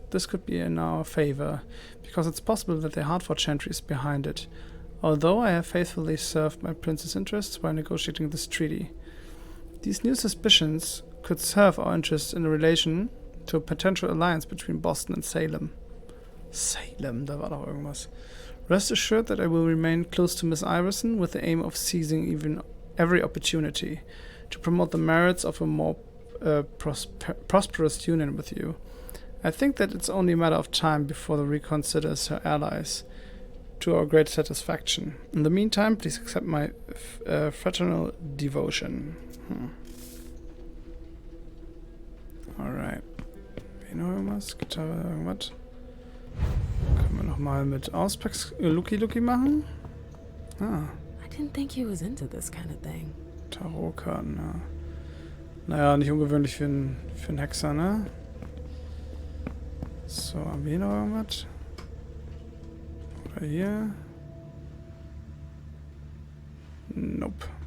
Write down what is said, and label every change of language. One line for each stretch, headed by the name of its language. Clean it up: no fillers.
English: This could be in our favor, because it's possible that the Hartford Chantry is behind it. Although I have faithfully served my prince's interests while negotiating this treaty. These new suspicions could serve our interests in relation to a potential alliance between Boston and Salem.
German: Salem, da war doch irgendwas.
English: Rest assured that I will remain close to Miss Iverson with the aim of seizing every opportunity to promote the merits of a more prosperous union with you. I think that it's only a matter of time before the reconsiders her allies, to our great satisfaction. In the meantime, please accept my fraternal devotion.
German: Alright. Hier noch irgendwas? Gitarre, irgendwas? Können wir nochmal mit Auspacks Lucky machen? Ah.
English: I didn't think he was into this kind of thing.
German: Tarotkarten, ja. Naja, nicht ungewöhnlich für einen Hexer, ne? So, haben wir hier noch irgendwas? Oder hier? Nope.